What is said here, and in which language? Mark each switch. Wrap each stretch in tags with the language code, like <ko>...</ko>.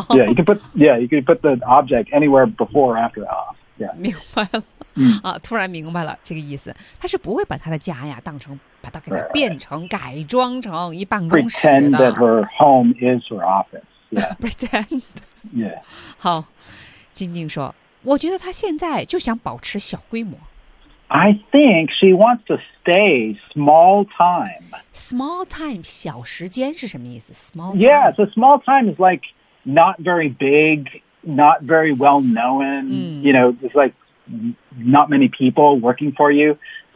<en>Yeah, you can put the object anywhere before or after off. Yeah.</en> <zh>明白了、 mm. 啊，突然明白了这个意思。他是不会把他的家呀当成把它给它变成</zh> <en>right, right.</en> <zh>改装成一办公室的。</zh> <en>Pretend that her home is her office. Yeah. Pretend. Yeah.</en> <zh>好，静静说。我觉得他现在就想保持小规模。</zh> <en>I think she wants to stay small time. Small time,</en> <zh>小时间是什么意思 ？Small time.</zh> <en>Yeah, so small time is like not very big, not very well known.、嗯、 you know, it's like not many people working for you. So</en>